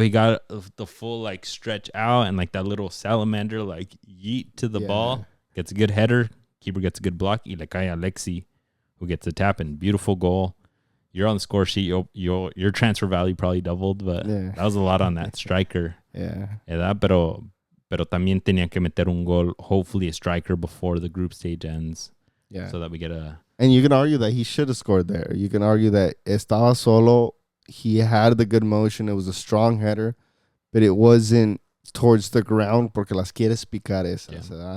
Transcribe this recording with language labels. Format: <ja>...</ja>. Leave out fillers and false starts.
<en>He got the full like stretch out and like that little salamander like yeet to the ball. Gets a good header. Keeper gets a good block.</en> <es>Y le cae</es> <en>Alexi, who gets a tap in. Beautiful goal. You're on the score sheet. Your transfer value probably doubled, but that was a lot on that striker.</en> <es>Pero también tenía que meter un gol.</es> <en>Hopefully a striker before the group stage ends. Yeah. So that we get a. And you can argue that he should have scored there. You can argue that</en> <es>estaba solo.</es> <en>He had the good motion. It was a strong header, but it wasn't towards the ground</en> <es>porque las quieres picar esas.</es> <en>Yeah.</en>